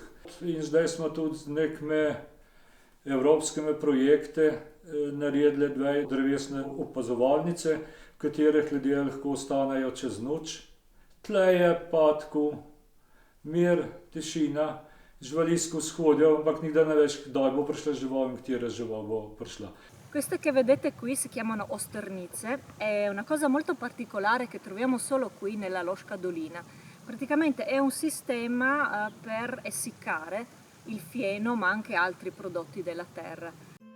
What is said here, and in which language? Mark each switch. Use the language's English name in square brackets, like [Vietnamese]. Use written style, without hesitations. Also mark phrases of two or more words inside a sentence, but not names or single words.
[Slovenian] In zdaj smo tudi z nekimi evropskimi projekte naredili 2 drevesne opazovalnice, v katerih ljudje lahko ostanejo čez noč. Tle je pa tako mir, tišina, živali skozi hodijo, ampak nikdar ne veš, kdaj bo prišla žival in katera žival bo prišla. [Italian] Queste che vedete qui si chiamano osternize, è una cosa molto particolare che troviamo solo qui nella Losca Dolina. Praticamente è un sistema per essiccare il fieno ma anche altri prodotti della terra.